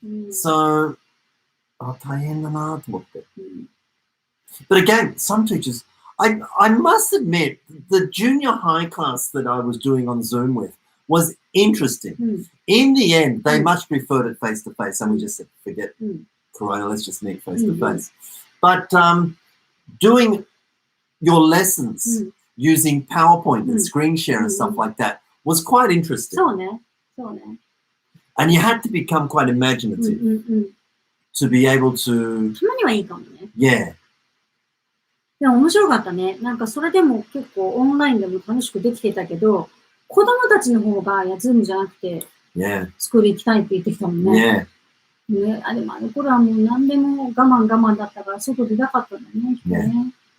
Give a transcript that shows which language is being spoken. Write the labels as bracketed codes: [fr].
[ja] So, 大変だなと思って。 [en] But again, some teachers, I must admit, the junior high class that I was doing on Zoom with was interesting. In the end, they much preferred it face to face, and we just said, forget Corona, let's just meet face to face. But doing your lessons using PowerPoint and screen share and stuff like that was quite interesting. [ja] そうね。そうね。 [en] And you had to become quite imaginative to be able to. [ja] たまにはいいかもね。 [en] Yeah. [ja] でも面白かったね。なんかそれでも結構オンラインでも楽しくできてたけど、子供たちの方が、いや、ズームじゃなくて、スクール行きたいって言ってきたもんね。ね、でもあの頃はもう何でも我慢だったから外出たかったんだね、人ね。